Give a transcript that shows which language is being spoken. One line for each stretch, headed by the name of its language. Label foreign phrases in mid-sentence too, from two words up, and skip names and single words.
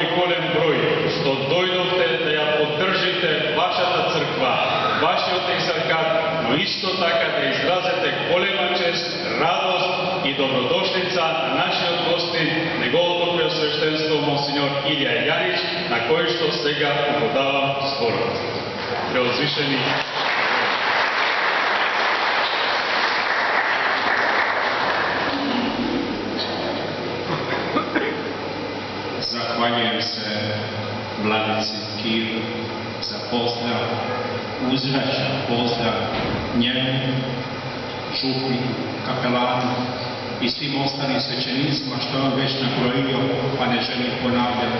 Macedonian: голем број што дојдовте да ја поддржите вашата црква, вашиот екзаркат, но исто така да изразете голема чест, радост и добродошлица на нашиот гостин, неговото преосвештенство монсеньор Илија Јанич, на кој што сега подавам зборот. Преозвишени
Croatian: Zahvaljujem se vladici Kiru za pozdrav, uzvraćam pozdrav njemu, župniku, kapelanu i svim ostalim svećenicima što je on već nabrojio, pa ne želim ponavljati.